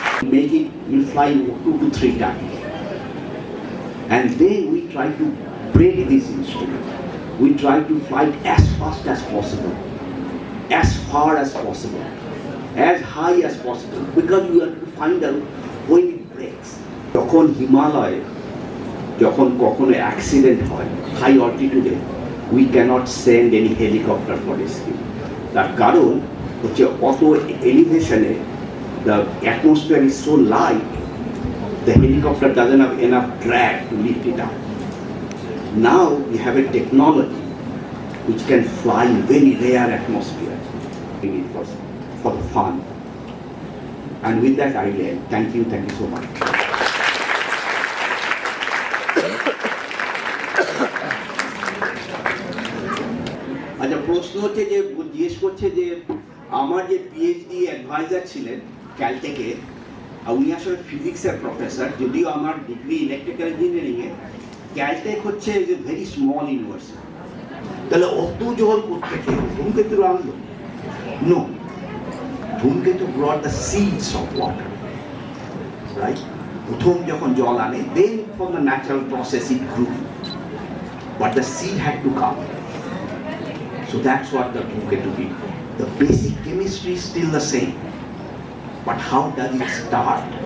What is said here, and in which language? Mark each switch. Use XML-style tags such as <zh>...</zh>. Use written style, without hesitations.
<en>Make it, we'll fly 2 to 3 times. And then we try to break this instrument. We try to fly as fast as possible, as far as possible, as high as possible, because we have to find out when it breaks.</en> <bn>যখন হিমালয়ে যখন কখনো accident হয় high অল্টিটিউডে,</bn> <en>we cannot send any helicopter for rescue.</en> <bn>তার কারণ হচ্ছে অত এলিভেশনে</bn> <en>the atmosphere is so light, the helicopter doesn't have enough drag to lift it up. Now we have a technology which can fly in very rare atmosphere. It was for the fun. And with that I end. Thank you so much.</en> <bn>আচ্ছা, প্রশ্ন হচ্ছে যে জিজ্ঞেস করছে যে আমার যে PhD adviser ছিলেন ক্যালটেকে, উনি আসলে ফিজিক্সের প্রফেসর, যদিও আমার ডিগ্রি ইলেকট্রিক্যাল ইঞ্জিনিয়ারিংয়ে। ক্যালটেক হচ্ছে যে</bn> <en>very small university,</en> <bn>তাহলে অত জল কোত্থেকে ধূমকেতুর আনলো?</bn> <en>No, ধূমকেতু brought the seeds of water, right?</en> <bn>প্রথম যখন জল আনে,</bn> <en>then from the natural process it grew, but the seed had to come. So that's what the Dhumketu did. The basic chemistry is still the same, but how does it start?</en>